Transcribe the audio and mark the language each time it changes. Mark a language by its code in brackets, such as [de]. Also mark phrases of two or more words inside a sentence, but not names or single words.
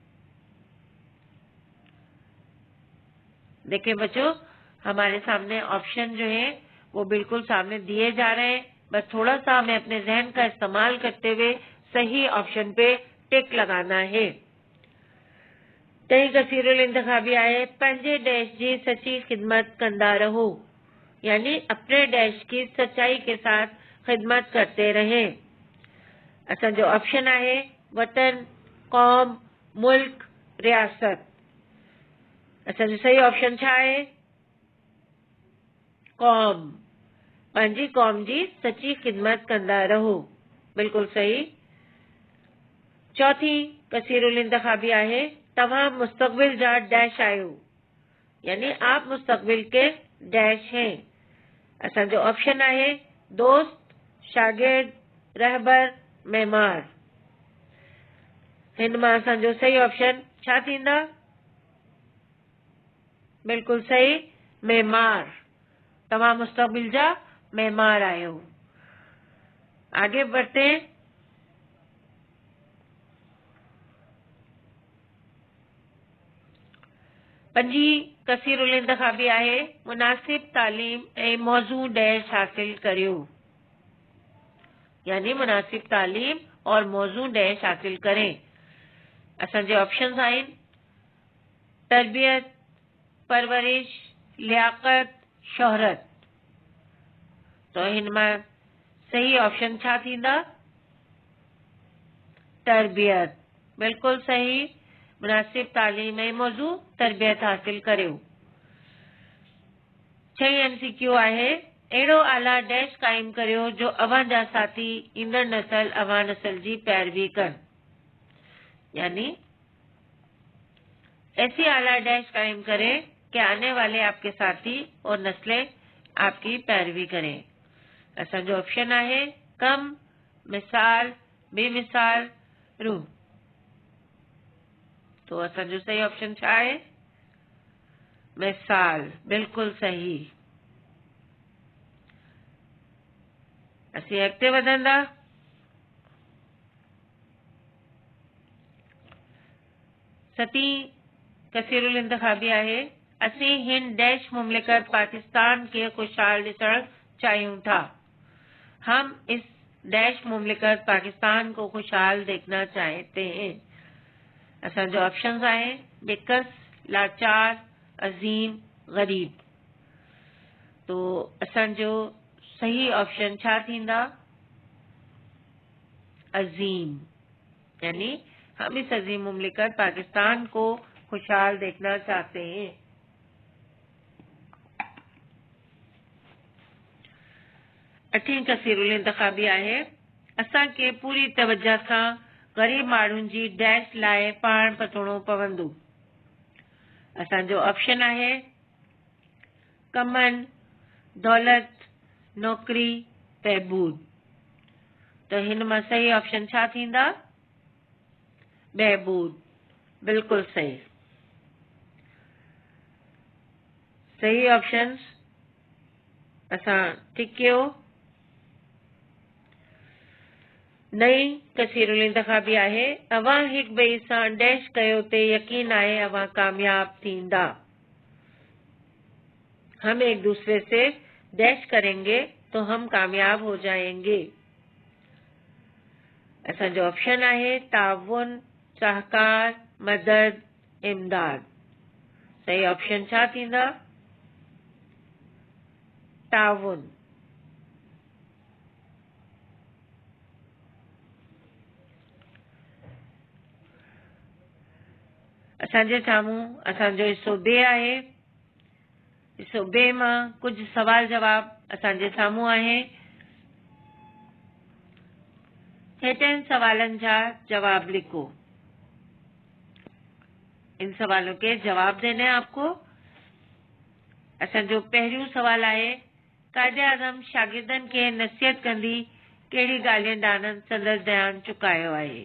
[ur] دیکھیے بچو، ہمارے سامنے آپشن جو ہے وہ بالکل سامنے دیے جا رہے ہیں، بس تھوڑا سا ہمیں اپنے ذہن کا استعمال کرتے ہوئے صحیح آپشن پہ ٹک لگانا ہے. [sd] तई कसीरुल इंतखाबी आए, पंहिंजे डैश जी सच्ची खिदमत कंदा रहो, [ur] یعنی اپنے ڈیش کی سچائی کے ساتھ خدمت کرتے رہے. [sd] असांजो ऑप्शन आहे वतन, कौम, मुल्क, रियासत। असांजो सही ऑप्शन छा आहे? कौम। पंहिंजी कौम जी सच्ची खिदमत कंदा रहो। बिल्कुल सही। चौथी कसीरुल इंतखाबी आहे, तव्हां मुस्तकबिल जा डैश आयो, [ur] یعنی آپ مستقبل کے ڈیش ہیں. [sd] असांजो ऑप्शन आहे दोस्त, शागिर्द, रहबर, मेमार। हिन मां असांजो सही ऑप्शन छा थींदा? बिल्कुल सही, मेमार। तव्हां मुस्तकबिल जा मेमार आयो। [ur] آگے بڑھتے ہیں. [sd] पंजी कसीरुल इंतखाबी आहे, मुनासिब तालीम ऐं मौजू डैश हासिल करियो, [ur] یعنی مناسب تعلیم اور موزوں ڈیش حاصل کریں. [sd] असांजे ऑप्शंस आहिनि तरबियत, परवरिश, लियाकत, शोहरत। तो हिन मां सही ऑप्शन छा थींदा? तरबियत। बिल्कुल सही, मुनासिब तालीम ऐं मौजू तरबियत हासिल करियो। 6 MCQ आहे, अहिड़ो आला डैश काइम करियो जो अवां जा साथी ईंदड़ नस्ल अवां नस्ल जी पैरवी कनि, [ur] یعنی ایسی اعلیٰ ڈیش قائم کریں کہ آنے والے آپ کے ساتھی اور نسلیں آپ کی پیروی کریں. [sd] असांजो ऑप्शन आहे कम, मिसाल, बेमिसाल, रूह। तो असांजो सही ऑप्शन छा आहे? मिसाल। बिल्कुल सही। असीं अॻिते वधंदा। सती कसीरुल इंतखाबी आहे, असीं हिन डैश मुमलिकत पाकिस्तान के खुशहाल ॾिसण चाहियूं था। [ur] ہم اس ڈیش مملکت پاکستان کو خوشحال دیکھنا چاہتے ہیں. [sd] असांजो ऑप्शंस आहे बेकस, लाचार, अजीम, गरीब। तो असांजो सही ऑप्शन छा थींदा? [ur] عظیم، یعنی ہم اس عظیم مملکت پاکستان کو خوشحال دیکھنا چاہتے ہیں. [sd] अठीं कसीरुल इंतखाबी आहे, असांखे पूरी तवज्जो सां ग़रीब माण्हुनि जी डैश लाइ पाण पतोड़ो पवंदो। असांजो ऑप्शन आहे कमन, दौलत, नौकरी, बहबूद। तो हिन मां सही ऑप्शन छा थींदा? बहबूद, बिल्कुल सही। सही ऑप्शन असां टिक कयो। नई कसीरुल इंतखाबी आहे, अवां हिक ॿिए सां डैश कयो ते यकीन आहे अवां कामयाब थींदा। [ur] ہم ایک دوسرے سے ڈیش کریں گے تو ہم کامیاب ہو جائیں گے. [sd] असांजो ऑप्शन आहे ताउन, सहकार, मदद, इमदाद। सही ऑप्शन छा थींदा? ताउन। असांजे साम्हूं असांजो हिस्सो बे आहे। हिस्सो बे मां कुछ सवाल जवाब असांजे साम्हूं आहे। हेठिन सवालन जा जवाब लिखो। [ur] ان سوالوں کے جواب دینے آپ کو. [sd] असांजो पहिरियों सवाल आहे, कायदे आज़म शागिर्दनि खे नसीहत कंदी कहिड़ी ॻाल्हियुनि ॾांहुं संदसि ध्यान चुकायो आहे?